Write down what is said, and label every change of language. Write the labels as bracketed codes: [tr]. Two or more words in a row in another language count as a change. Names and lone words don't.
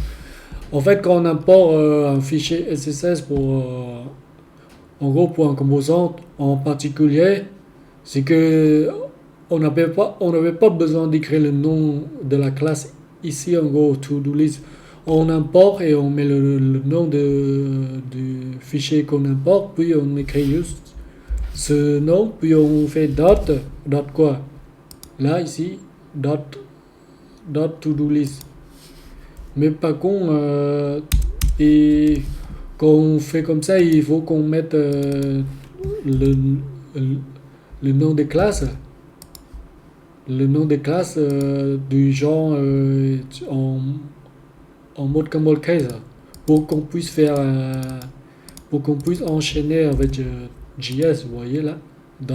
[fr] En fait, quand on importe un fichier SSS en gros, pour un composant en particulier, c'est que on n'avait pas besoin d'écrire le nom de la classe ici en gros, [en] to-do list. [fr] On importe et on met le nom du fichier qu'on importe, puis on écrit juste ce nom, puis on fait dot quoi? Là, ici, [en] dot to-do list. [fr] Mais par contre, et quand on fait comme ça, il faut qu'on mette le, le nom des classes. Le nom des classes du genre en mode [en] camel case [fr] pour qu'on puisse faire pour qu'on puisse enchaîner avec JS, vous voyez là, dot.